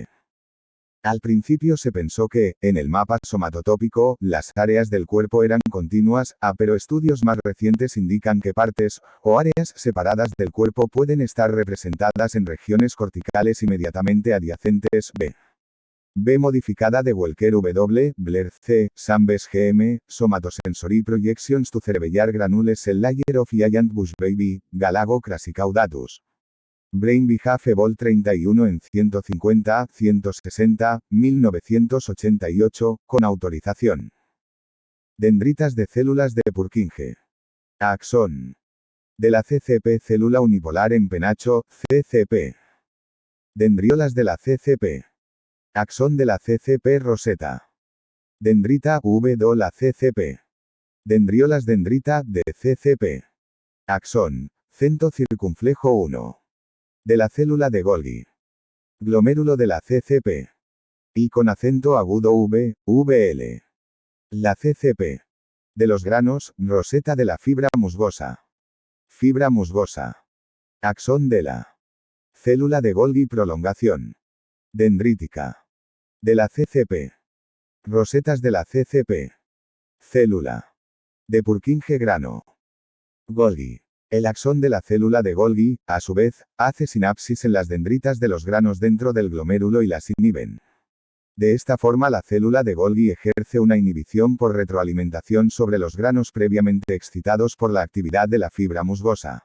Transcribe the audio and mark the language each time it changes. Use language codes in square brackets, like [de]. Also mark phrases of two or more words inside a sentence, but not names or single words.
[es] Al principio se pensó que, en el mapa somatotópico, las áreas del cuerpo eran continuas, pero estudios más recientes indican que partes, o áreas separadas del cuerpo pueden estar representadas en regiones corticales inmediatamente adyacentes, B. B modificada de Welker W, Blair C, Sambes GM, Somatosensory Projections to Cerebellar Granules Cell Layer of Giant Bush Baby, Galago Crassicaudatus. Brain Behalf Evol 31 en 150, 160, 1988, con autorización. Dendritas de células de Purkinje. Axón. De la CCP célula unipolar en penacho, CCP. Dendriolas de la CCP. Axón de la CCP roseta. Dendrita V2 la CCP. Dendriolas dendrita de CCP. Axón, centro circunflejo 1. De la célula de Golgi. Glomérulo de la CCP. Y con acento agudo V, VL. La CCP. De los granos, roseta de la fibra musgosa. Fibra musgosa. Axón de la célula de Golgi prolongación. Dendrítica. De la CCP. Rosetas de la CCP. Célula. De Purkinje grano. Golgi. El axón de la célula de Golgi, a su vez, hace sinapsis en las dendritas de los granos dentro del glomérulo y las inhiben. De esta forma la célula de Golgi ejerce una inhibición por retroalimentación sobre los granos previamente excitados por la actividad de la fibra musgosa.